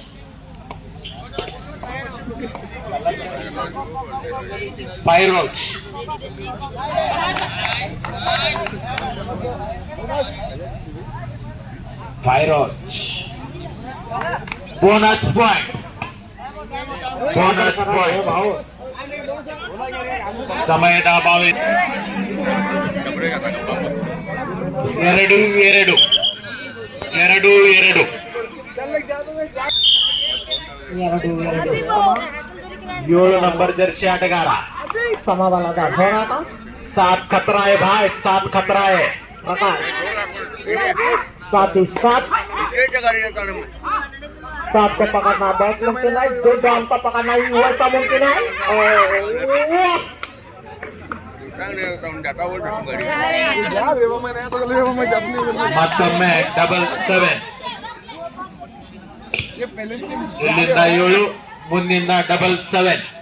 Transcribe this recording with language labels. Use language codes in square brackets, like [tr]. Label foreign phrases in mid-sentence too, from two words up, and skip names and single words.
[kn] ಫೈರೋಜ್ ಬೋನಸ್ ಪಾಯಿಂಟ್ ಸಮಯದ ಅಭಾವ 2-2 7 ನಂಬರ್ ಜರ್ಸಿ ಆಟಗಾರ [mr] समावाला दाखव ना आता 7 खतरा आहे भाई, 7 खतरा आहे. [hi] प्रकाश 7 को पकड़ना बहुत मुमकिन है, 2 बॉल को पकड़ना वैसा मुमकिन है. [kn] ಮತ್ತೊಮ್ಮೆ ಡಬಲ್ 7. ಇಲ್ಲಿಂದ 7, ಮುಂದಿನ ಡಬಲ್ 7.